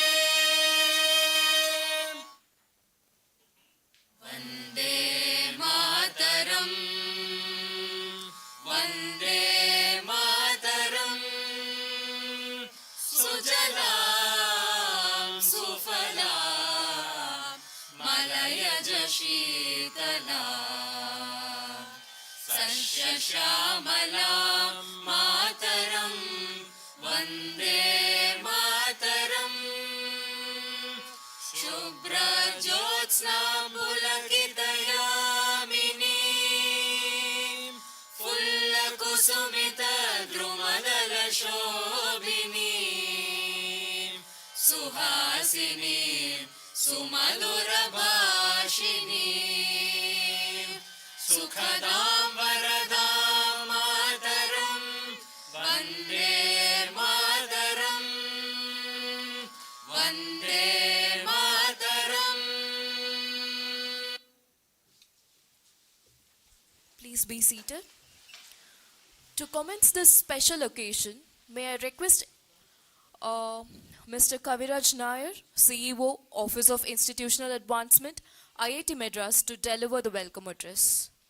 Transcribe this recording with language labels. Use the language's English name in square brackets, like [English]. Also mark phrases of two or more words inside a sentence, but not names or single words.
[Sanskrit] वन्दे मातरम् वन्दे मातरम् सुजलां सुफलां मलयज शीतलां सस्यश्यामलां मातरम् वन्दे मातरम् शुभ्रज्योत्स्नां पुलकितयामिनीं फुल्लकुसुमितद्रुमदलशोभिनीं सुहासिनीं सुमधुरभाषिणीं सुखदां वरदां मातरं वन्दे मातरं वन्दे [English] Please be seated. To commence this special occasion, may I request Mr. Kaviraj Nair, CEO, Office of Institutional Advancement, IIT Madras, to deliver the welcome address.